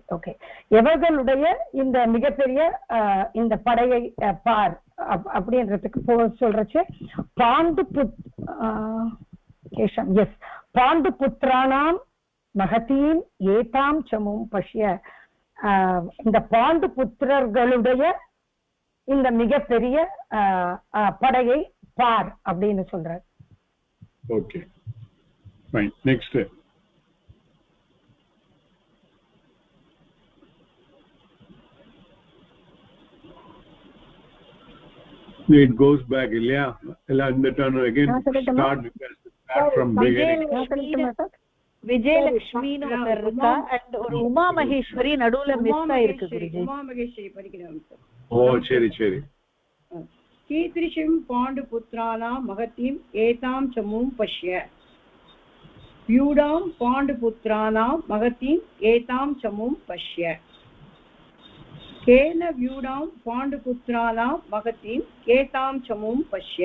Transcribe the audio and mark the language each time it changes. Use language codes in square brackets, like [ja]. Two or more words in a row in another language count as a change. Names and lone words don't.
[ta] ஓகே, எவர்களுடைய இந்த மிகப்பெரிய இந்த படையை பார் அப்படின்றதுக்கு சொல்றச்சு பாண்டு கேஷம். [sa] எஸ், पाण्डु पुत्राणां महतीं एतां चमूं पश्य. [ta] இந்த பாண்டு புத்திரர்களுடைய இந்த மிகப்பெரிய படையை பார் அப்படின்னு சொல்றார். ஓகே, ஃபைன். [en] நெக்ஸ்ட், it goes back ilya and turn again, start from beginning. [ta] விஜயலட்சுமின்னு ஒருத்தர் இருக்கா and ஒரு உமா மகேஸ்வரி நடுவுல மிஸ் ஆயிருக்கு குருஜி. உமா மகேஸ்வரி படிக்கிறோம். ஓ சரி சரி. [sa] कीदृशं पाण्डुपुत्राणां महतीं एतां चमुं पश्य. व्यूढां पाण्डुपुत्राणां महतीं एतां चमुं पश्य. केन व्यूढां पाण्डुपुत्राणां महतीं एतां चमुं पश्य.